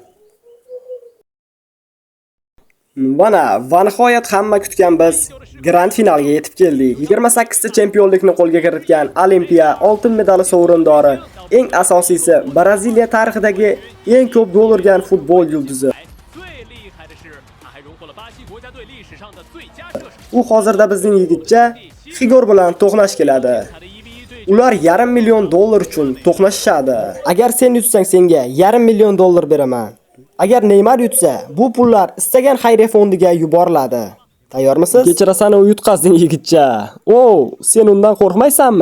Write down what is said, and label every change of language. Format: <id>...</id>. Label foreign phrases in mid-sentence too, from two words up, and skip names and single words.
<uz>Va nihoyat hamma kutgan biz grand finalga yetib keldik. 28 ta chempionlikni qo'lga kiritgan Olimpiya oltin medali sovrindori, eng asosiysi Braziliya tarixidagi eng ko'p gol urgan futbol yulduzi.</uz> <zh>最厉害的是，他还荣获了巴西国家队历史上的最佳射手。</zh> <uz>U hozirda bizning yigitcha Xigor bilan to'qnash keladi.</uz> <zh>他的1-1对</zh> <uz>Ular $500,000 uchun to'qnashishadi. Agar sen yutsang senga $500,000 beraman. Agar Neymar yutsa, bu pullar istagan xayriya fondiga yuboriladi. Tayyormisiz? Kechirasan, u yutqazding yigitcha. Sen undan qo'rqmaysanmi?</uz>